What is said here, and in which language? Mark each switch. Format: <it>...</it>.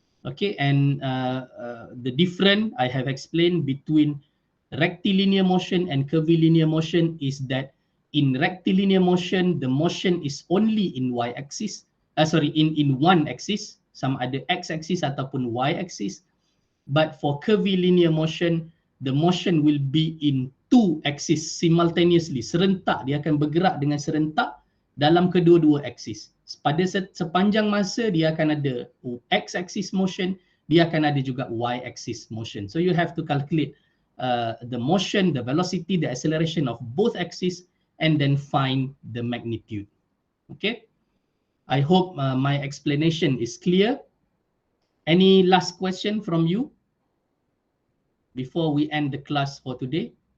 <en>Okay, and the difference I have explained between rectilinear motion and curvilinear motion is that in rectilinear motion, the motion is only in y-axis. In one axis,</en> <ms>sama ada x-axis ataupun y-axis.</ms> <en>But for curvilinear motion, the motion will be in two axis simultaneously.</en> <ms>Serentak, dia akan bergerak dengan serentak dalam kedua-dua axis. Pada sepanjang masa, dia akan ada x-axis motion, dia akan ada juga y-axis motion.</ms> <en>So you have to calculate the motion, the velocity, the acceleration of both axes, and then find the magnitude. Okay, I hope my explanation is clear. Any last question from you before we end the class for today?</en>